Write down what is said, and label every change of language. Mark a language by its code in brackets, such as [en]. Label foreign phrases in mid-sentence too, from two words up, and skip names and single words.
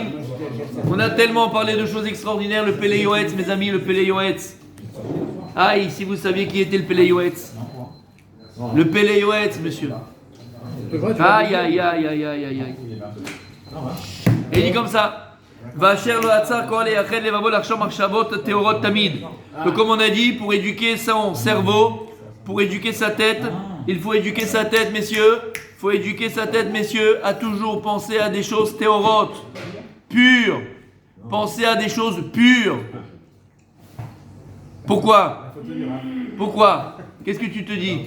[fr] On a tellement parlé de choses extraordinaires, le Pele Yoetz, mes amis, le Pele Yoetz. Aïe, si vous saviez qui était le Pele Yoetz. Le Pele Yoetz, monsieur. Aïe, aïe, aïe, aïe, aïe, aïe, aïe. Et il dit comme ça. [he] ואשר לא הצר כל יחיד לבבו לחשוב מחשבות טהורות תמיד. [fr] Donc comme on a dit, pour éduquer son cerveau, pour éduquer sa tête, il faut éduquer sa tête, messieurs. Il faut éduquer sa tête, messieurs, à toujours penser à des choses théorotes, pures. Penser à des choses pures. Pourquoi? Qu'est-ce que tu te dis?